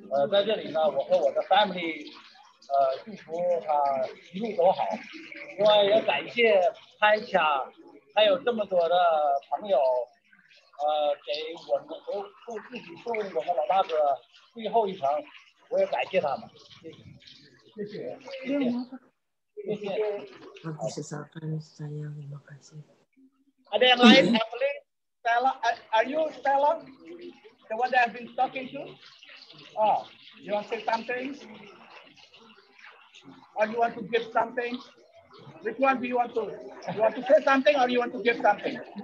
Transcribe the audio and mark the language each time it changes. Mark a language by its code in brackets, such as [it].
[zh] 在这里呢，我和我的 family 祝福他一路走好。另外也感谢拍卡，还有这么多的朋友，给我们自己送我们老大哥最后一程，我也感谢他们。谢谢。 [id] Aku sesakan sayang, terima kasih. Ada yang lain? [en] Evelyn, Stella, are you Stella? The one that I've been talking to? Oh, you want to say something? Or you want to give something? Which one do you want to? You want to say something or you want to give something?